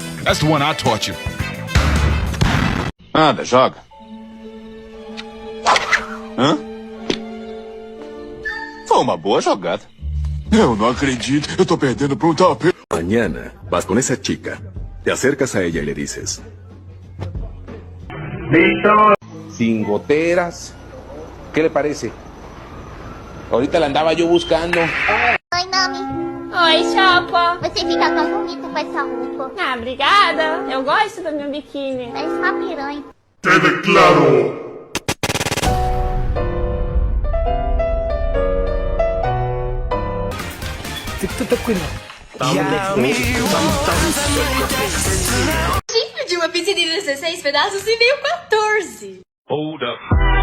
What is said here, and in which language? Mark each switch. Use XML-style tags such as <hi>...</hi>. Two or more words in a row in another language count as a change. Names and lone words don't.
<en>That's the one I taught you.</en> <pt>Anda, joga. Hã? Foi uma boa jogada. Eu não acredito. Eu tô perdendo pra um tapete.</pt> <es>Mañana vas con esa chica, te acercas a ella y le dices: Sin goteras. ¿Qué le parece? Ahorita la andaba yo buscando.</es> <pt>Oi, Nami. Oi, Chapa. Você fica tão bonito com essa roupa. Ah, obrigada. Eu gosto do meu biquíni. Parece uma piranha.</pt> <es>Quede claro.</es> <pt>Fica tranquilo. A gente pediu uma pizza de 16 pedaços e veio 14.</pt> <en>Hold up.</en>